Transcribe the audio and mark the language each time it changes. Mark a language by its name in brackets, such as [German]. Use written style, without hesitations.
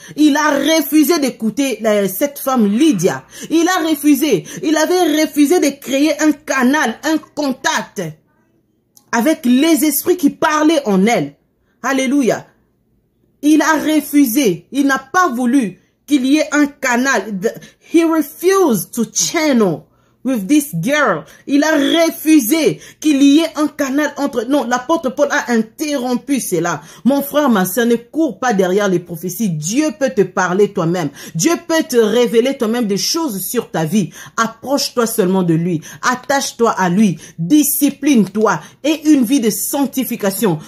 [French] Il a refusé d'écouter cette femme Lydia. Il a refusé. Il avait refusé de créer un canal, un contact avec les esprits qui parlaient en elle. Alléluia. Il a refusé. Il n'a pas voulu qu'il y ait un canal. [English] He refused to channel with this girl. [French] Il a refusé qu'il y ait un canal entre... Non, l'apôtre Paul a interrompu cela. Mon frère, ma sœur, ne cours pas derrière les prophéties. Dieu peut te parler toi-même. Dieu peut te révéler toi-même des choses sur ta vie. Approche-toi seulement de lui. Attache-toi à lui. Discipline-toi. Et une vie de sanctification.